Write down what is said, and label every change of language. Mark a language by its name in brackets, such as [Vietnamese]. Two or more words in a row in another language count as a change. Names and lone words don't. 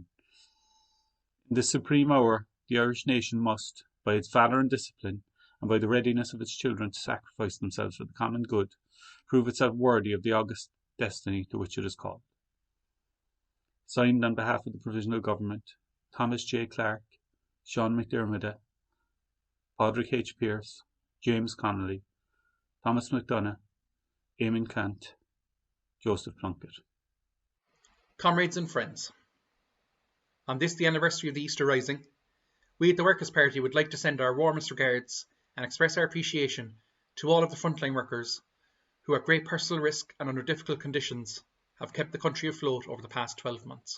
[English] In this supreme hour, the Irish nation must, by its valour and discipline, and by the readiness of its children to sacrifice themselves for the common good, prove itself worthy of the august destiny to which it is called. Signed on behalf of the Provisional Government, Thomas J. Clark, Sean McDermott, Padraig H. Pearse, James Connolly, Thomas McDonough, Eamon Cant, Joseph Plunkett. Comrades and friends, on this, the anniversary of the Easter Rising, we at the Workers' Party would like to send our warmest regards and express our appreciation to all of the frontline workers who, at great personal risk and under difficult conditions, have kept the country afloat over the past 12 months.